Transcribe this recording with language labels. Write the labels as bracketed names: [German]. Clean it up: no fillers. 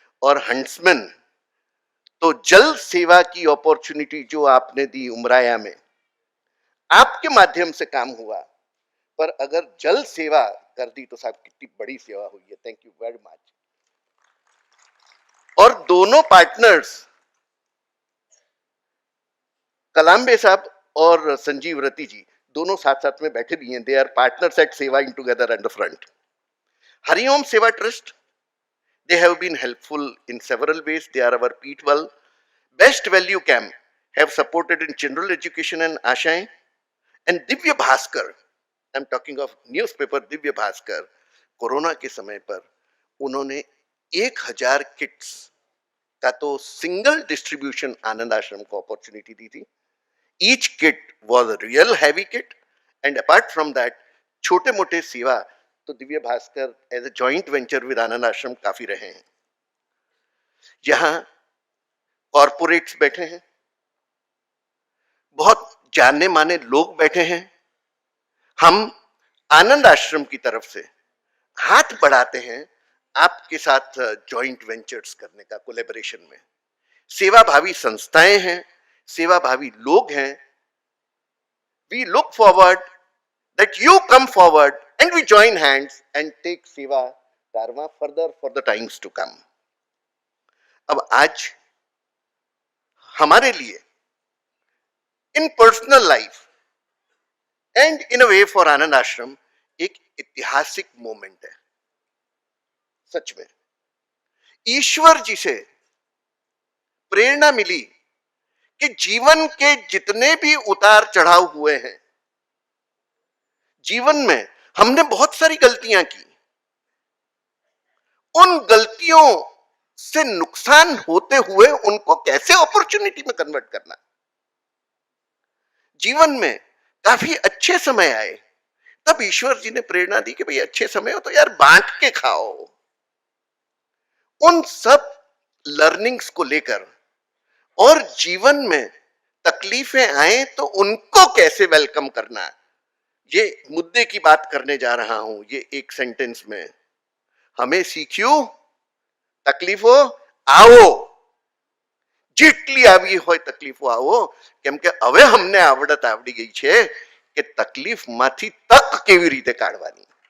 [Hindi] और हंट्समैन, तो जल सेवा की अपॉर्चुनिटी जो आपने दी उमराया में, आपके माध्यम से काम हुआ, पर अगर जल सेवा कर दी तो साहब कितनी बड़ी सेवा हुई है। [English] Thank you very much. [Hindi] और दोनों पार्टनर्स कलाम्बे साहब और संजीव रति जी दोनों साथ साथ में बैठे भी हैं। [English] They are partners at seva in together at the front. Hariom Seva trust, they have been helpful in several ways. They are our P12 best value camp, have supported in general education and Ashaएं. And Divya Bhaskar, I'm talking of newspaper Divya Bhaskar, [Hindi] corona के समय पर उन्होंने 1000 kits का तो single distribution आनंद आश्रम को opportunity दी थी। [English] each kit was a real heavy kit and apart from that [Hindi] छोटे मोटे सेवा तो [English] Divya Bhaskar as a joint venture with Anand Ashram [Hindi] काफी रहे हैं। यहां कॉरपोरेट्स बैठे हैं, बहुत जानने माने लोग बैठे हैं। हम आनंद आश्रम की तरफ से हाथ बढ़ाते हैं आपके साथ जॉइंट वेंचर्स करने का, कोलैबोरेशन में। सेवा भावी संस्थाएं हैं, सेवा भावी लोग हैं। [English] We look forward that you come forward and we join hands and take Seva Dharma further for the times to come. [Hindi] अब आज हमारे लिए [English] in personal life and in a way for [Hindi] आनंद आश्रम एक ऐतिहासिक मोमेंट है। सच में ईश्वर जी से प्रेरणा मिली कि जीवन के जितने भी उतार चढ़ाव हुए हैं, जीवन में हमने बहुत सारी गलतियां की, उन गलतियों से नुकसान होते हुए उनको कैसे अपॉर्चुनिटी में कन्वर्ट करना। जीवन में काफी अच्छे समय आए, तब ईश्वर जी ने प्रेरणा दी कि भाई अच्छे समय हो तो यार बांट के खाओ। उन सब लर्निंग्स को लेकर और जीवन में तकलीफें आए तो उनको कैसे वेलकम करना, ये मुद्दे की बात करने जा रहा हूं। ये एक सेंटेंस में हमें सीख्યું [Gujarati] તકલીફો આવો, જેટલી આવી હોય તકલીફો આવો, કેમ કે હવે અમને આવડત આવડી ગઈ છે કે તકલીફમાંથી તક કેવી રીતે કાઢવાની।